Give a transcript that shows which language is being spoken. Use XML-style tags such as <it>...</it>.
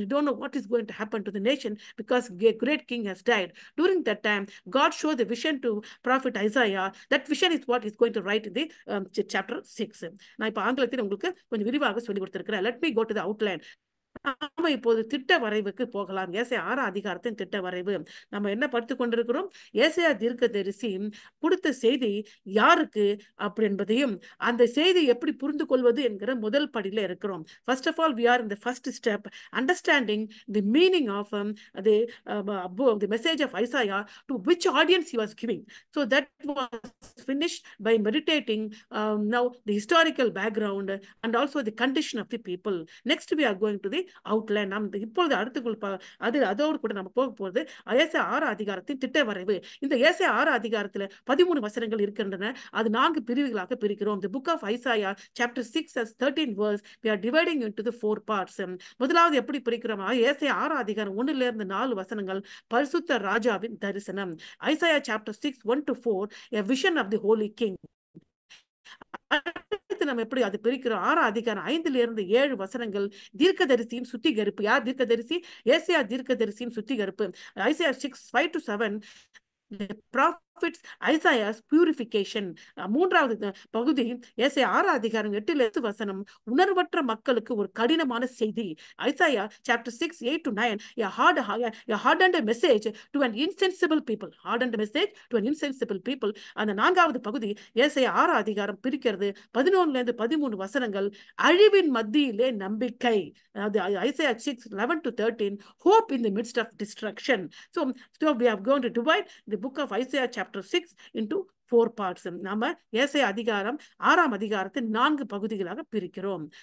<en>You don't know what is going to happen to the nation because a great king has died. During that time, God showed the vision to prophet Isaiah. That vision is what is going to write in the chapter 6.</en> <ta>நான் இப்ப ஆங்கிலத்தில் உங்களுக்கு கொஞ்சம் விரிவாக சொல்லி கொடுத்திருக்கிறேன்.</ta> <en>Let me go to the outline.</en> <ta>நாம இப்போது திட்ட வரைவுக்கு போகலாம். ஏசாயா 6ஆம் அதிகாரத்தின் திட்ட வரைவு நம்ம என்ன படித்துக் கொண்டிருக்கிறோம்? ஏசாயா தீர்க்கதரிசி கொடுத்த செய்தி யாருக்கு அப்படி என்பதையும் அந்த செய்தி எப்படி புரிந்து கொள்வது என்கிற முதல் படியில இருக்கிறோம்.</ta> <en>First of all, we are in the first step, understanding the meaning of the message of Isaiah to which audience he was giving. So that was finished by meditating now the historical background and also the condition of the people. Next we are going to the outline.</en> <ta>நாம் இப்பொழுது அதோடு கூட நம்ம போக போகிறது ஏசாயா 6 அதிகாரத்தின் திட்ட வரைவு. இந்த ஏசாயா 6 அதிகாரத்தில் 13 வசனங்கள் இருக்கின்றன. அது 4 பிரிவுகளாக பிரிக்கிறோம்.</ta> <en>The book of Isaiah chapter 6 has 13 verse. We are dividing into the 4 parts.</en> <ta>முதலாவது எப்படி பிரிக்கிறோம்? ஏசாயா 6 அதிகாரம் 1 இருந்து 4 வசனங்கள் பரிசுத்த ராஜாவின் தரிசனம்.</ta> <en>Isaiah chapter 6 1 to 4 a vision of the holy king.</en> <ta>அடுத்து நம்ம எப்படி அது பிரிக்கிறோம்? 6 அதிகாரம் 5 இருந்து 7 வசனங்கள் தீர்க்கதரிசியின் சுத்திகரிப்பு. யார் தீர்க்கதரிசி? ஏசாயா தீர்க்கதரிசியின் சுத்திகரிப்பு.</ta> <en>Isaiah 6 5 to 7 the prophets Isaiah's purification.</en> <ta>மூன்றாவது பகுதி ஏசாயா 6 அதிகாரம் 8 வசனம் உணர்வற்ற மக்களுக்கு ஒரு கடினமான செய்தி.</ta> <en>Isaiah chapter 6 8 to 9 a hardened message to an insensible people. Hardened message to an insensible people.</en> <ta>அந்த நான்காவது பகுதி ஏசாயா 6 அதிகாரம் பிரிக்கிறது 11 இருந்து 13 வசனங்கள் அழிவின் மத்தியிலே நம்பிக்கை. அதாவது</ta> <en>Isaiah 6 11 to 13 hope in the midst of destruction. So we are going to divide the book of Isaiah chapter 6 into 4 parts.</en> <ta>நாம ஏசாயா அதிகாரம் 6ஆம் அதிகாரத்தை 4 பகுதிகளாக பிரிக்கிறோம்.</ta>